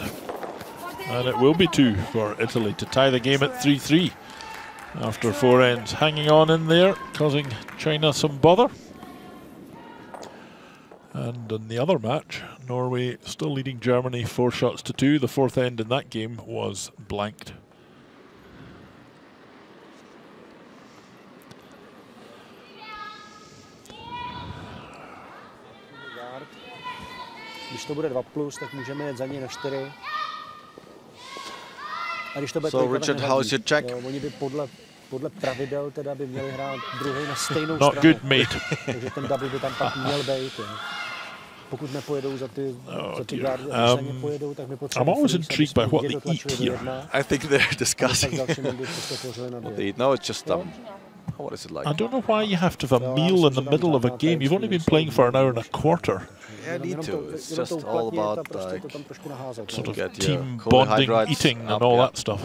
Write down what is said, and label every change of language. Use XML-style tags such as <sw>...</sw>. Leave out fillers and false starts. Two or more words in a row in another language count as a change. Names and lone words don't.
<en>And it will be 2 for Italy to tie the game at 3-3 after 4 ends. Hanging on in there, causing China some bother. And in the other match, Norway still leading Germany 4-2. The fourth end in that game was blanked.</en> <cs>Když to bude 2+, tak můžeme jet za ní na 4.</cs> <en>So Richard, how is your check?</en> <cs>Oni by podle pravidel teda by měli hrát druhý na stejnou</cs> <en>Not</en> <cs>stranu.</cs> <en>good, mate.</en> <cs>Takže ten double by tam pak měl být. Pokud nepojedou za ty guardy, pojedou, tak my potřebujeme.</cs> <en>I'm always intrigued by what they eat here. I think they're discussing what they eat. No, it's just what is it like? I don't know why you have to have a meal in the middle of a game. You've only been playing for an hour and a quarter. Yeah, I need to. It's just all about like sort of team bonding, eating, and all that stuff.</en>